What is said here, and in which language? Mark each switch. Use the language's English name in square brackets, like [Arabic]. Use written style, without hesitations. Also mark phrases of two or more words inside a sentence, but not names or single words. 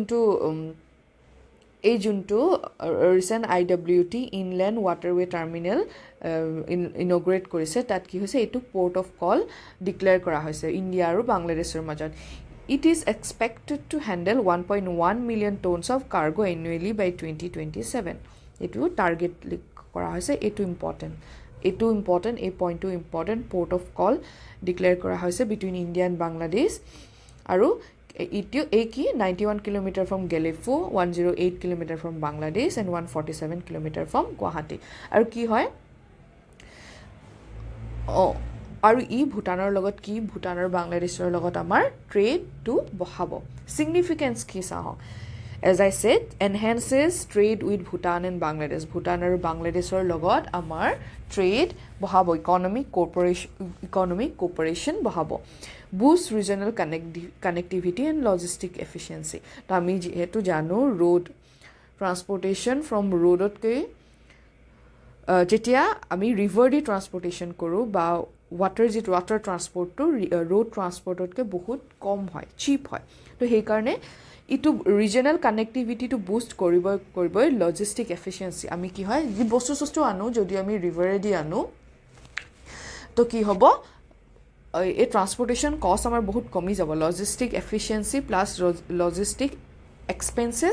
[Assamese] যোনটো ৰিচেণ্ট IWT [English] inland waterway terminal [Assamese] ইনগ্ৰেট কৰিছে তাত কি হৈছে এইটো [English] port of call declare [Assamese] কৰা হৈছে ইণ্ডিয়া আৰু বাংলাদেশৰ মাজত [English] it is expected to handle 1.1 million tons of cargo annually by 2027 [Assamese] এইটো টাৰ্গেট কৰা হৈছে এইটো ইম্পৰ্টেণ্ট এই পইণ্টটো ইম্পৰ্টেণ্ট [English] port of call declare [Assamese] কৰা হৈছে [English] between India and Bangladesh [Assamese] আৰু কি [English] 91 km from Gelefu 108 km from Bangladesh and 147 km from Guwahati [Assamese] আৰু কি হয় আৰু ভূটানৰ লগত কি ভূটান আৰু বাংলাদেশৰ লগত আমাৰ ট্ৰেডটো বঢ়াব সিগনিফিকেন্স কি চাওঁ [English] as I said enhances trade with Bhutan and Bangladesh [Assamese] ভূটান আৰু বাংলাদেশৰ লগত আমাৰ ট্ৰেড বঢ়াব [English] economic cooperation [Assamese] বঢ়াব [English] boost regional connectivity and logistic efficiency [Assamese] তো আমি যেহেতু জানো [English] road transportation from [Assamese] roadতকৈ যেতিয়া আমি river দি transportation কৰোঁ বা water transportটো road transportতকৈ বহুত কম হয় cheap হয় তো সেইকাৰণে ইটো ৰিজনেল কানেক্টিভিটিটো বুষ্ট কৰিবই [English] logistic efficiency [Assamese] আমি কি হয় যি বস্তু আনো যদি আমি ৰিভাৰেদি আনো তো কি হ'ব এই [English] transportation cost [Assamese] আমাৰ বহুত কমি যাব [English] logistic efficiency plus logistic expenses